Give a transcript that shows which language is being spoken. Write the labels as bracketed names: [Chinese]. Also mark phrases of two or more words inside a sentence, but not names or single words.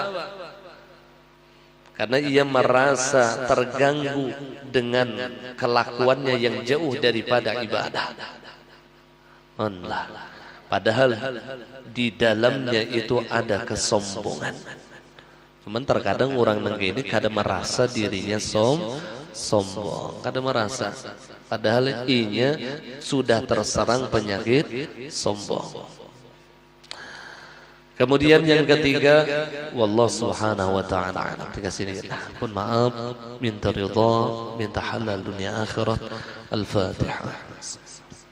[Indonesian] Karena ia merasa terganggu dengan kelakuannya yang jauh daripada ibadah. Allah. Padahal di dalamnya itu ada kesombongan. [Banjar] Cuman terkadang orang nenggini kada merasa dirinya sombong, kada merasa. Padahal inya sudah terserang penyakit sombong. [Indonesian] Kemudian yang ketiga, [Arabic] والله سبحانه وتعالى. [Indonesian] Ketika sini pun maaf, minta ridha, minta halal dunia akhirat. Al-Fatihah.